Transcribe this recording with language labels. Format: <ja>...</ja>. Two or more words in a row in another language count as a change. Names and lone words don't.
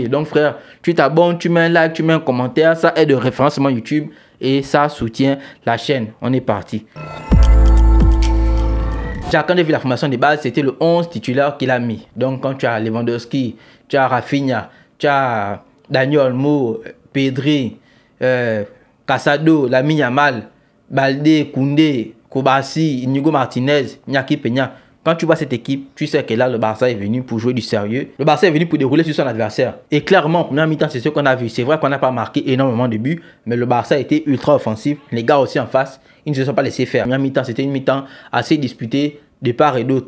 <fr>Donc frère, tu t'abonnes, tu mets un like, tu mets un commentaire, ça aide au référencement YouTube et ça soutient la chaîne. On est parti. Quand j'ai vu la formation de base, c'était le 11 titulaire qu'il a mis. Donc quand tu as Lewandowski, tu as Rafinha, tu as Dani Olmo, Pedri, Casado, Lamine Yamal, Balde, Koundé, Kobasi, Inigo Martinez, Iñaki Peña. Quand tu vois cette équipe, tu sais que là, le Barça est venu pour jouer du sérieux. Le Barça est venu pour dérouler sur son adversaire. Et clairement, en première mi-temps, c'est ce qu'on a vu. C'est vrai qu'on n'a pas marqué énormément de buts, mais le Barça a été ultra offensif. Les gars aussi en face, ils ne se sont pas laissés faire. La première mi-temps, c'était une mi-temps assez disputée de part et d'autre.</fr>